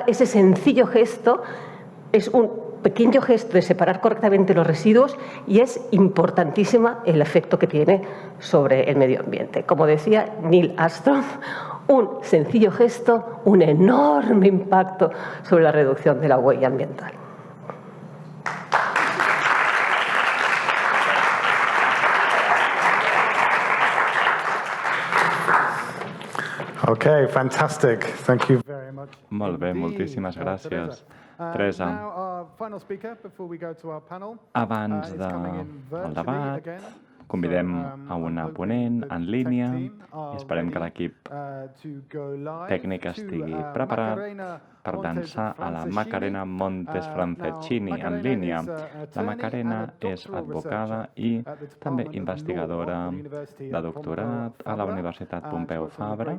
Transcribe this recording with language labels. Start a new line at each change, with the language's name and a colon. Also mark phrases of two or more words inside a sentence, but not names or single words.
Spanish: Ese sencillo gesto es un pequeño gesto de separar correctamente los residuos y es importantísima el efecto que tiene sobre el medio ambiente. Como decía Neil Armstrong, un sencillo gesto, un enorme impacto sobre la reducción de la huella ambiental.
English: Okay, fantastic. Thank you very much.
Catalan: Molt bé, moltíssimes gràcies. Teresa.
English: Now, our final speaker before we go to our panel.
Catalan: Abans
English: is coming in
Catalan: del
English: virtually
Catalan: debat,
English: again.
Catalan: convidem a una ponent en línia i esperem que l'equip tècnic estigui preparat per dansar a la Macarena Montes Franceschini en línia. La Macarena és advocada i també investigadora de doctorat a la Universitat Pompeu Fabra.